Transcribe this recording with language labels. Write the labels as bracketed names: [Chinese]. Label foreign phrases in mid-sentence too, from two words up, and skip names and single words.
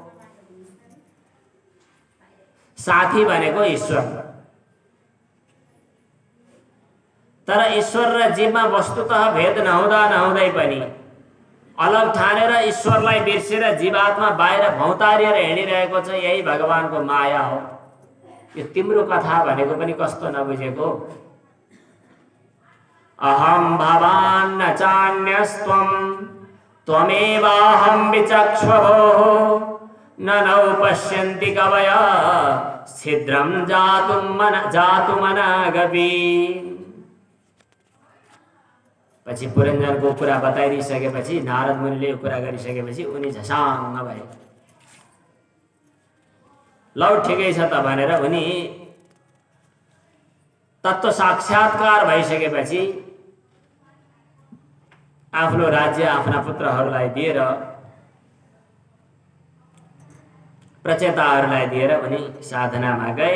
[Nepali] साथी भनेको ईश्वर, तर ईश्वर र जीवमा वस्तुतः भेद नहुँदै पनि अलग ठानेर ईश्वरलाई बिर्सेर जीवात्मा बाहिर भौतारिएर हिँडिरहेको छ। यही भगवानको माया हो। यो तिम्रो कथा भनेको पनि कस्तो नबुझेको। [Sanskrit] अहम भवान् न चान्यस्त्वं त्वमेवाहं विचक्ष्वभोः ननौ पश्यन्ति कवयः छिद्रं जातुमनागपि। [Nepali] पछि पुरञ्जनको कुरा बताइदिसकेपछि नारद मुनिले यो कुरा गरिसकेपछि उनी झसाङ्ग भए। लौ ठिकै छ त भनेर उनी तत्त्व साक्षात्कार भइसकेपछि आफ्नो राज्य आफ्ना पुत्रहरूलाई दिएर, प्रचेताहरूलाई दिएर उनी साधनामा गए।